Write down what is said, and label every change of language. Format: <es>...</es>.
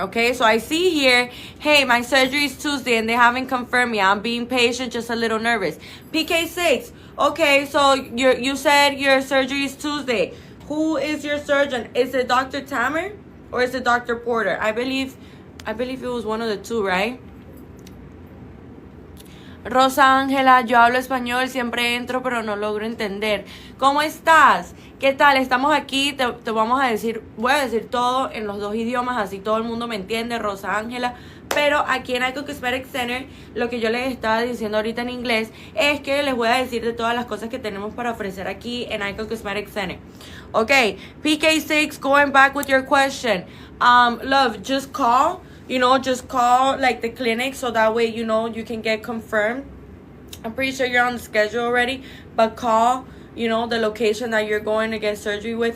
<en>Okay, so I see here, hey, my surgery is Tuesday and they haven't confirmed me. I'm being patient, just a little nervous. PK6, okay, so you said your surgery is Tuesday. Who is your surgeon? Is it Dr. Tamer or is it Dr. Porter? I believe it was one of the two, right?</en> <es>Rosa Ángela, yo hablo español, siempre entro pero no logro entender. ¿Cómo estás? ¿Qué tal? Estamos aquí, te vamos a decir, voy a decir todo en los dos idiomas, así todo el mundo me entiende, Rosa Ángela. Pero aquí en Icon Cosmetic Center, lo que yo les estaba diciendo ahorita en inglés, es que les voy a decir de todas las cosas que tenemos para ofrecer aquí en Icon Cosmetic Center.</es> <en>Okay, PK6, going back with your question. Love, just call. You know, just call like the clinic so that way, you know, you can get confirmed. I'm pretty sure you're on the schedule already, but call, you know, the location that you're going to get surgery with.</en>